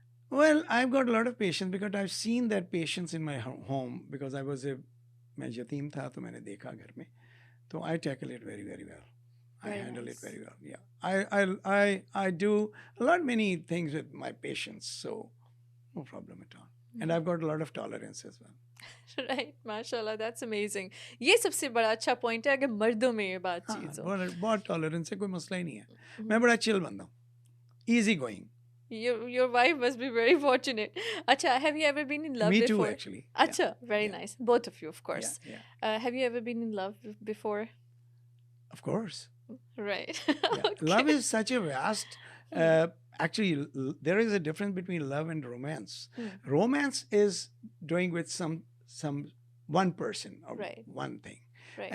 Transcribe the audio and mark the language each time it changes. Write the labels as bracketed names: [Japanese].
[English] Well, I've got a lot of patience because I've seen that patience in my home because [Urdu] میں یتیم تھا تو میں نے دیکھا گھر میں, تو [English] I tackle it very, very well. I handle it very well. Yeah. I do a lot many things with my patience, so no problem at all. And I've got a lot of tolerance as well. Right, mashallah, that's amazing. [Urdu] یہ سب سے بڑا اچھا point ہے اگر مردوں میں یہ بات چیز ہو. بہت ٹالرنس ہے, کوئی مسئلہ ہی نہیں ہے. میں بڑا چل بندہ ہوں, [English] Easy going. Your wife must be very fortunate. Acha, have you ever been in love before? Me too, actually. Acha, very nice. Both of you, of course. Have you ever been in love before? Of course. Right. Okay. Love is such a vast... actually, there is a difference between love and romance. Romance is doing with some one person or one thing. Right.